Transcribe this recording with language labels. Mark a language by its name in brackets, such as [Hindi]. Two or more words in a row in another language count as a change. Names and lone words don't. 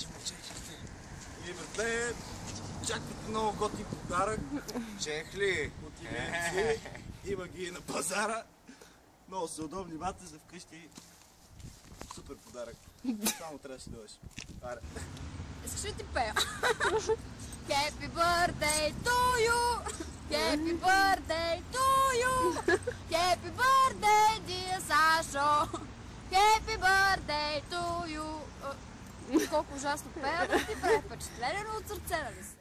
[Bulgarian] И братле, чаквате много готин подарък. Чехли от Ивенци. Има ги на пазара. Много са удобни бата за вкъщи. Супер подарък. Само трябваше да дойдеш. Аре. Искаш ли ти пея? [English] Happy birthday to you! Happy birthday to you! Happy birthday, dear Sasho! Happy birthday to you! [Bulgarian] Колко ужасно пея, да ти прави впечатление, но от сърце, нали се?